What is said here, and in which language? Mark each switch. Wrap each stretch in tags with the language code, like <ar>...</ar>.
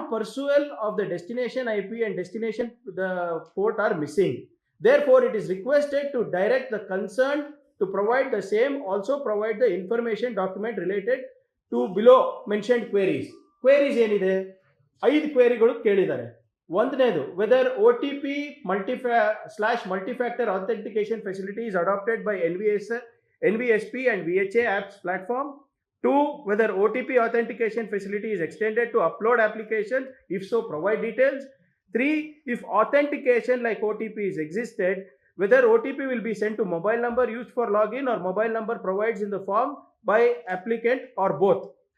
<en>pursual of the destination IP and destination the port are missing. Therefore, it is requested to direct the concerned to provide the same, also provide the information document related to below mentioned queries.</en> <kn>Queries ಏನಿದೆ 5 ಕ್ವೇರಿಗಳು ಕೇಳಿದ್ದಾರೆ. ಒಂದನೇದು,</kn> <en>Whether OTP multi-factor authentication facility is adopted by NVSP and VHA apps platform. 2, whether OTP authentication facility is extended to upload application. If so, provide details. 3, if authentication like OTP is existed, whether OTP will be sent to mobile number used for login or mobile number provides in the form by applicant or both.</en>